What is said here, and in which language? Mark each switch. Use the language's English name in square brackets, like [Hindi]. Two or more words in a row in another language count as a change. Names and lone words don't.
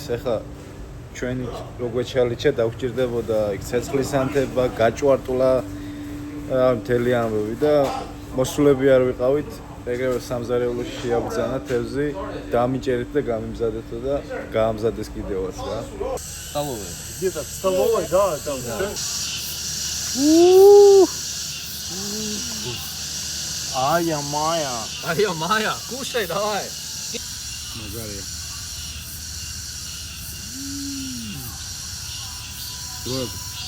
[Georgian] ეხლა ჩვენი როგვე ჩალიჩა დაგვჭირდებოდა იქ ცეცხლის ანთება, გაჭვარტულა მთელი ამბები და მოსულები არ ვიყავით. ეგრევე სამზარეულოში შეაბრძანა თევზი, დამიჭერეთ და გამიმზადეთო და გაამზადეს კიდევაც რა. [Russian] Столовая. Где-то в столовой, да, там. Ай-я Майя. Ай-я Майя. Кушай давай. [Georgian] მაგარია. დროებით